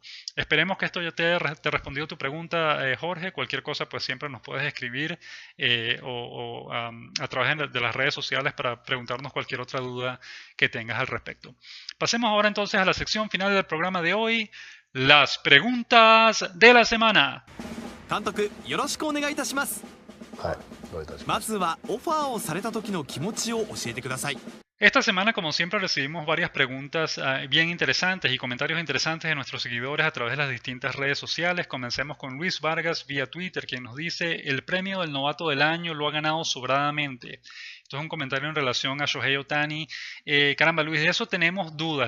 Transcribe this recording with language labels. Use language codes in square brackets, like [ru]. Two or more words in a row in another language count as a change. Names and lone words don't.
[es] Esperemos que esto ya te haya respondido tu pregunta, Jorge. Cualquier cosa, pues siempre nos puedes escribir a través de las redes sociales para preguntarnos cualquier otra duda que tengas al respecto. Pasemos ahora entonces a la sección final del programa de hoy, las preguntas de la semana. [ja] 監督、よろしくお願いいたします。はい、どういたしまます。ずはオファーをされた時の気持ちを教えてください。 [es] Esta semana, como siempre, recibimos varias preguntas bien interesantes y comentarios interesantes de nuestros seguidores a través de las distintas redes sociales. Comencemos con Luis Vargas vía Twitter, quien nos dice: el premio del novato del año lo ha ganado sobradamente. Esto es un comentario en relación a Shohei Ohtani. Caramba, Luis, de eso tenemos dudas.